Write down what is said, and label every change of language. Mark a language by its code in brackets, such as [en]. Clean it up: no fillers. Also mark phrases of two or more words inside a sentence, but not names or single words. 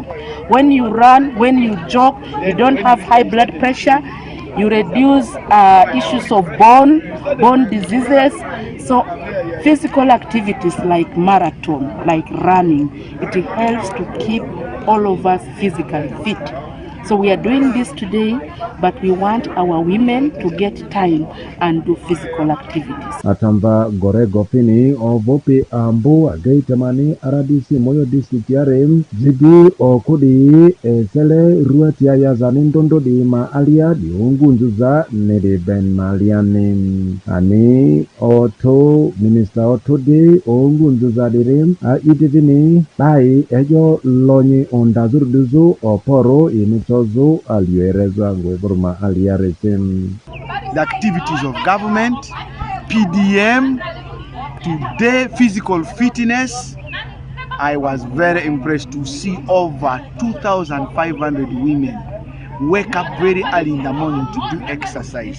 [en] When you run, when you jog, you don't have high blood pressure, you reduce issues of bone diseases. So physical activities like marathon, like running, it helps to keep all of us physically fit. So we are doing this today, but we want our women to get time and do physical activities. [mhi] Atamba gorego fini ovopi ambu ageitamani aradisi moyo district yarem zidi okudi sele ruati ya zanindondo di maalia di ungunzuza nede ben maliane ani oto minister oto di ungunzuza dirim idivini bai ejo lonyi ondazurduzu oporo inito [en] the activities of government, PDM, today physical fitness. I was very impressed to see over 2,500 women wake up very early in the morning to do exercise.